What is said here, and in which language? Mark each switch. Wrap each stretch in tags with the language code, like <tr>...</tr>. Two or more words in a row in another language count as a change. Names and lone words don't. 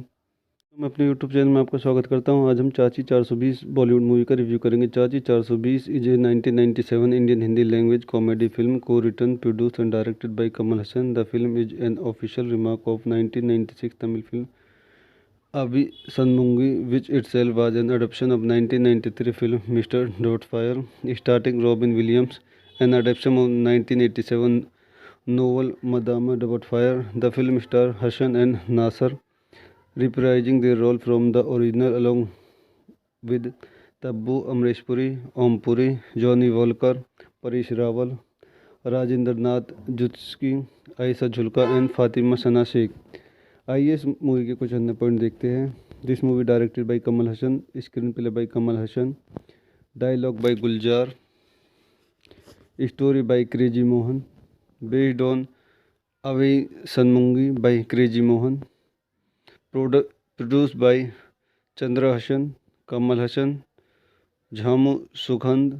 <hi>मैं अपने यूट्यूब चैनल में आपका स्वागत करता हूं। आज हम चाची 420 बॉलीवुड मूवी का रिव्यू करेंगे।</hi> <en>Chachi 420 is a 1997 Indian Hindi language comedy film co written, produced and directed by Kamal Hassan. The film is an official remark of 1996 Tamil film Abhi Sanmungi, which itself was an adaptation of 1993 film Mr. Doubtfire, starring Robin Williams, an adaptation of 1987 novel Madame Doubtfire. The film stars Hassan and Nasser, reprising their role from the original along with Tabbu Amresh Puri, Om Puri, Johnny Walker, Paresh Rawal, Rajendra Nath Jutsky, Aisha Zulka and Fatima Sana Sheikh।</en> <hi>आइए इस मूवी के कुछ अन्य पॉइंट देखते हैं।</hi> <en>This movie directed by Kamal Hassan, screen play by Kamal Hassan, dialogue by Gulzar, story by Crazy Mohan, based on Ave Sanmungi by Crazy Mohan, produced by Chandra Hassan, Kamal Hassan, Jhamu Sugandh.</en>